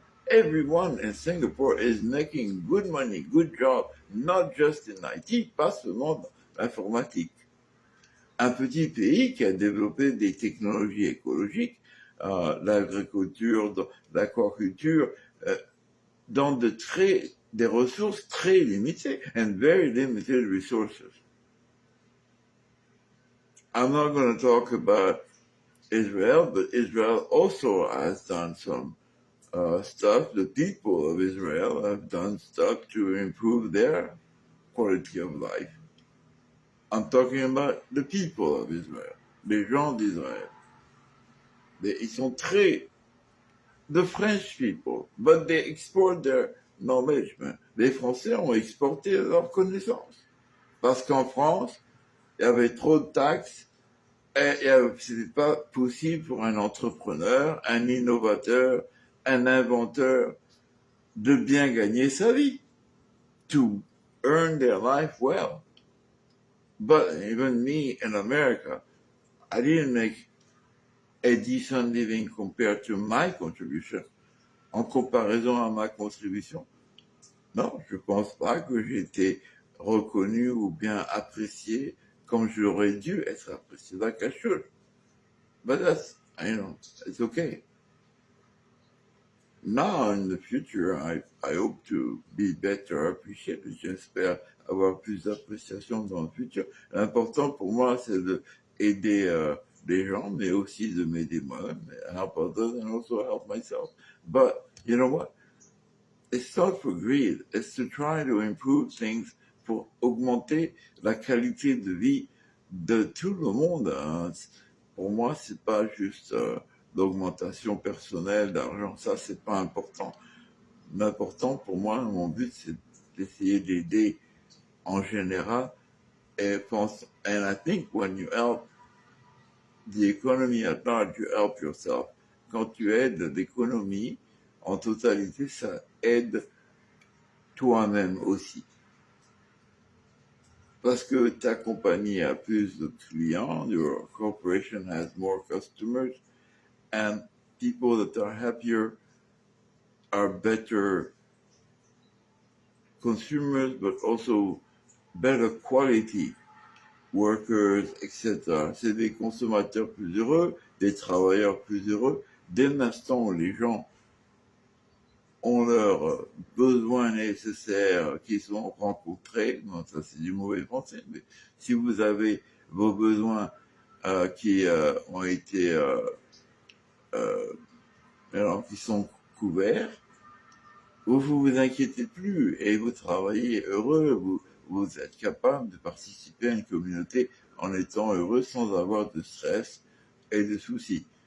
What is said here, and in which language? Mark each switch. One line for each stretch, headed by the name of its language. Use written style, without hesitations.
English: Everyone in Singapore is making good money, good job, not just in IT,
French: pas seulement dans l'informatique. Un petit pays qui a développé des technologies écologiques, l'agriculture, l'aquaculture, dans des ressources très limitées,
English: and very limited resources. I'm not going to talk about Israel, but Israel also has done some stuff. The people of Israel have done stuff to improve their quality of life. I'm talking about the people of Israel,
French: les gens d'Israël. Ils sont très
English: the French people, but they export their knowledge.
French: Les Français ont exporté leurs connaissances. Parce qu'en France, il y avait trop de taxes et ce n'était pas possible pour un entrepreneur, un innovateur, un inventeur de bien gagner sa vie,
English: to earn their life well. But even me in America, I didn't make a decent living compared to my contribution.
French: En comparaison à ma contribution, non, je pense pas que j'ai été reconnu ou bien apprécié comme j'aurais dû être apprécié.
English: Like I should. But that's, it's okay. Now, in the future, I hope to be better appreciated.
French: J'espère avoir plus d'appréciation dans le futur. L'important pour moi, c'est d'aider les gens, mais aussi de m'aider moi-même,
English: help others and also help myself. But, you know what? It's not for greed. It's to try to improve things
French: pour augmenter la qualité de vie de tout le monde. Hein. Pour moi, c'est pas juste l'augmentation personnelle d'argent. Ça, c'est pas important. L'important pour moi, mon but, c'est d'essayer d'aider en général.
English: And I think when you help the economy at large, you help yourself.
French: Quand tu aides l'économie en totalité, ça aide toi-même aussi. Parce que ta compagnie a plus de clients,
English: your corporation has more customers, and people that are happier are better consumers, but also better quality workers, etc.
French: C'est des consommateurs plus heureux, des travailleurs plus heureux. Dès l'instant où les gens ont leurs besoins nécessaires qui sont rencontrés, non, ça c'est du mauvais français, mais si vous avez vos besoins qui ont été alors qui sont couverts, vous vous inquiétez plus et vous travaillez heureux, vous êtes capable de participer à une communauté en étant heureux sans avoir de stress et de soucis.